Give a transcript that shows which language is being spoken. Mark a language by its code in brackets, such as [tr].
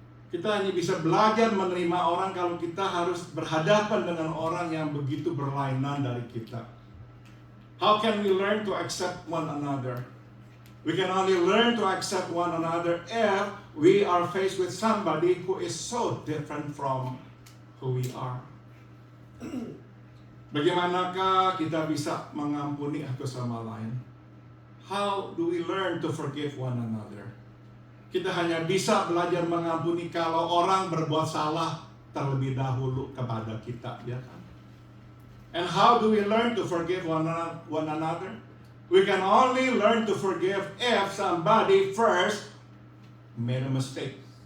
[id] Kita hanya bisa belajar menerima orang kalau kita harus berhadapan dengan orang yang begitu berlainan dari kita. [en] How can we learn to accept one another? We can only learn to accept one another if we are faced with somebody who is so different from who we are. [id] Bagaimanakah kita bisa mengampuni satu sama lain? [en] How do we learn to forgive one another? [id] Kita hanya bisa belajar mengampuni kalau orang berbuat salah terlebih dahulu kepada kita, ya kan? [en] And how do we learn to forgive one another? We can only learn to forgive if somebody first made a mistake.